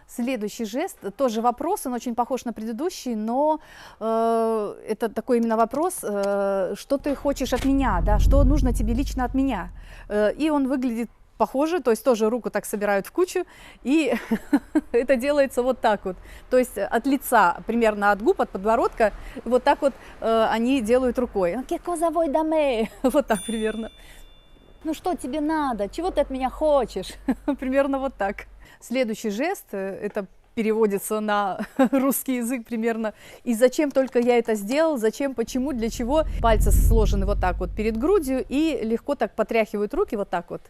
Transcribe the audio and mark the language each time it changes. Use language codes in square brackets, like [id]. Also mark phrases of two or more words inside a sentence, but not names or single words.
[ru] Следующий жест, тоже вопрос, он очень похож на предыдущий, но это такой именно вопрос, что ты хочешь от меня, да, что нужно тебе лично от меня. И он выглядит похоже, то есть тоже руку так собирают в кучу, и это делается вот так вот. То есть от лица, примерно от губ, от подбородка, вот так вот они делают рукой. [it] «Che cosa vuoi da me?» [ru] Вот так примерно. Ну что тебе надо? Чего ты от меня хочешь? Примерно вот так. Следующий жест, это переводится на русский язык примерно. И зачем только я это сделал, зачем, почему, для чего. Пальцы сложены вот так вот перед грудью и легко так потряхивают руки вот так вот.